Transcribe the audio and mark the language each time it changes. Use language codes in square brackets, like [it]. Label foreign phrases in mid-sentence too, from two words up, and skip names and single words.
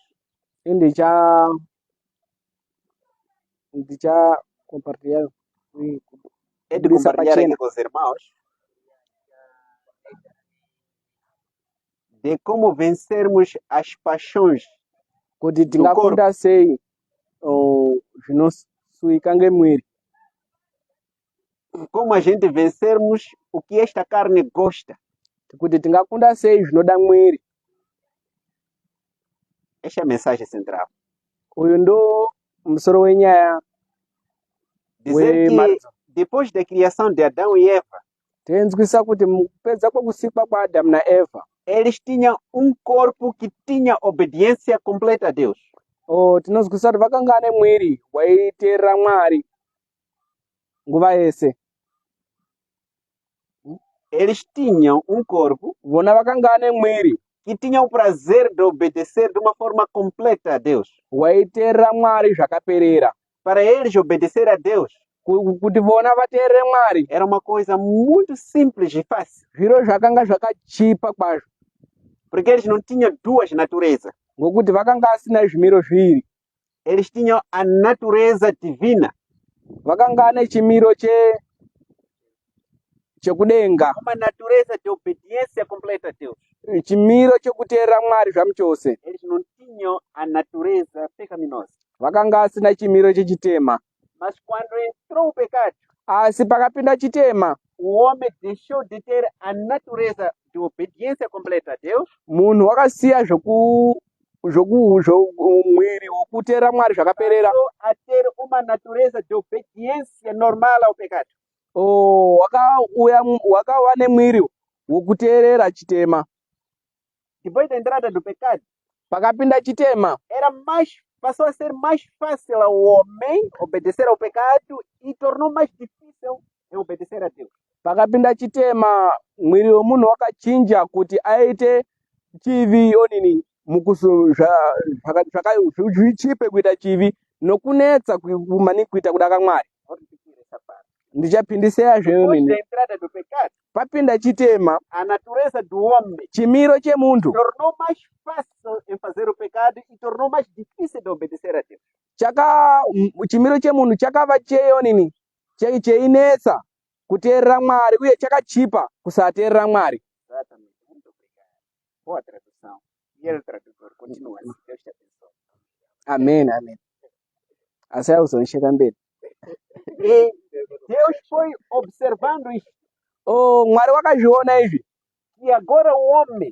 [ndc] ndicha compartilhar [pt] É de compartilhar aqui com os irmãos de como vencermos as paixões [ndc] kuti [pt] do corpo. [ndc] tingakunda sei zvinosuika ngemwiri, [pt] Como a gente vencermos o que esta carne gosta. [ndc] kuti tingakunda sei zvinoda mwiri. [pt] Esta é a mensagem central. [ndc] Uyu ndo musoro wenyaya [pt] Dizer que depois da criação de Adão e Eva, [ndc] tenzwisa kuti mukupedza kwekusikwa kwaAdamu naEva [pt] eles tinham um corpo que tinha obediência completa a Deus. [ndc] tinozwisa kuti vakanga ane mwiri waiteerera Mwari nguva yese. [pt] Eles tinham um corpo [ndc] Vona vakanga ane mwiri [pt] que tinha o prazer de obedecer de uma forma completa a Deus. [ndc] waiteerera Mwari zvakaperera. [pt] Para eles obedecer a Deus [ndc] kuti vona vateerere Mwari [pt] era uma coisa muito simples e fácil, [ndc] zviro zvakanga zvakachipa kwazvo, [pt] porque eles não tinham duas naturezas. [ndc] ngokuti vakanga asina zvimiro zviviri. [pt] Eles tinham a natureza divina, [ndc] Vakanga ane chimiro chekudenga, [pt] uma natureza de obediência completa a Deus. [ndc] chimiro chekuteerera Mwari zvamuchose. [pt] Eles não tinham a natureza pecaminosa. [ndc] Vakanga asina chimiro chechitema. [pt] Mas quando entrou o pecado, [ndc] Asi pakapinda chitema, [pt] o homem deixou de ter a natureza de obediência completa a Deus. [ndc] munhu wakasiya mwiri wokuteerera Mwari zvakaperera, [pt] Passou a ter uma natureza de obediência normal ao pecado. [ndc] wakava nemwiri wokuteerera chitema. [pt] Depois da entrada do pecado, [ndc] Pakapinda chitema, [pt] passou a ser mais fácil ao homem obedecer ao pecado e tornou mais difícil obedecer a Deus. [ndc] pakapinda chitema, mwiri wemunhu wakachinja kuti aite chivi onini zvichipe kuita chivi nokunetsa kumani kuita kuda kwaMwari. Ndichapindisira [pt] Depois [ndc] zvemene. [pt] da entrada do pecado, [ndc] Papinda chitema, [pt] a natureza do homem [ndc] chimiro chemuntu [pt] tornou mais fácil em fazer o pecado e tornou mais difícil de obedecer a Deus. [ndc] chimiro chemunhu chakava cheonini cheinetsa kuteerera Mwari uye chakachipa kusateerera Mwari. [pt] Exatamente. Muito obrigado. Boa tradução. E ele tradutor continua assim. Deus te abençoe. Amen, amen. Asaya uzonisheka mbele. E Deus foi observando isso, [ndc] Mwari wakazviona izvi [pt] que agora o homem,